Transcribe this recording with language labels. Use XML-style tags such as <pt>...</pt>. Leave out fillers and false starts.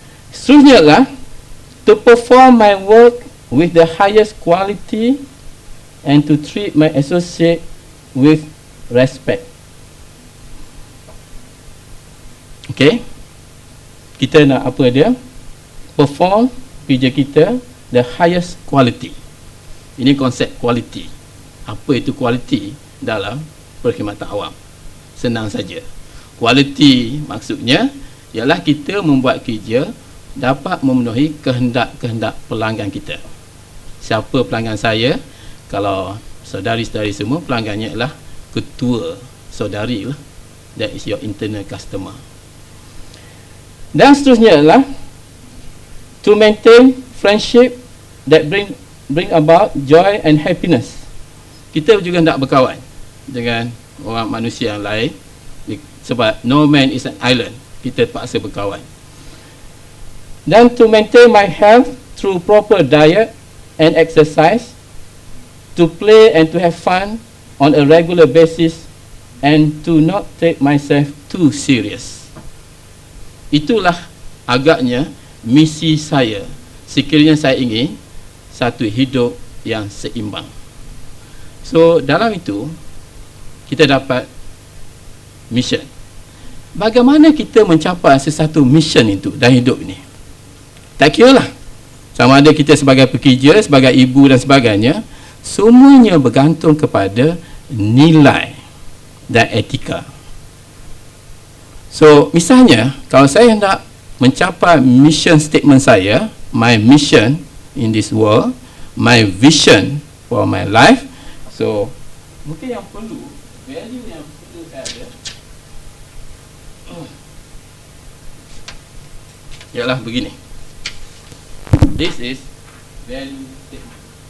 <ms>Seterusnya lah,</ms> <en>to perform my work with the highest quality and to treat my associate with respect.</en> <ms>Okay, kita nak apa dia? Perform kerja kita</ms> <en>the highest quality.</en> <ms>Ini konsep quality. Apa itu quality dalam perkhidmatan awam? Senang saja. Quality maksudnya ialah kita membuat kerja dapat memenuhi kehendak-kehendak pelanggan kita. Siapa pelanggan saya? Kalau saudari-saudari semua, pelanggannya ialah ketua saudari lah.</ms> <en>That is your internal customer.</en> <ms>Dan seterusnya adalah</ms> <en>to maintain friendship that bring about joy and happiness.</en> <ms>Kita juga nak berkawan dengan orang manusia yang lain, sebab</ms> <en>no man is an island.</en> <ms>Kita terpaksa berkawan.</ms> <en>Dan to maintain my health through proper diet and exercise, to play and to have fun on a regular basis, and to not take myself too serious.</en> <ms>Itulah agaknya misi saya, sekiranya saya ingin satu hidup yang seimbang. So dalam itu kita dapat mission. Bagaimana kita mencapai sesuatu mission itu dalam hidup ini? Tak kira lah sama ada kita sebagai pekerja, sebagai ibu dan sebagainya, semuanya bergantung kepada nilai dan etika. So misalnya, kalau saya hendak mencapai mission statement saya,</ms> <en>my mission in this world, my vision for my life.</en> <ms>So mungkin yang perlu, value yang perlu saya ada ialah begini.</ms> <en>This is value statement.</en>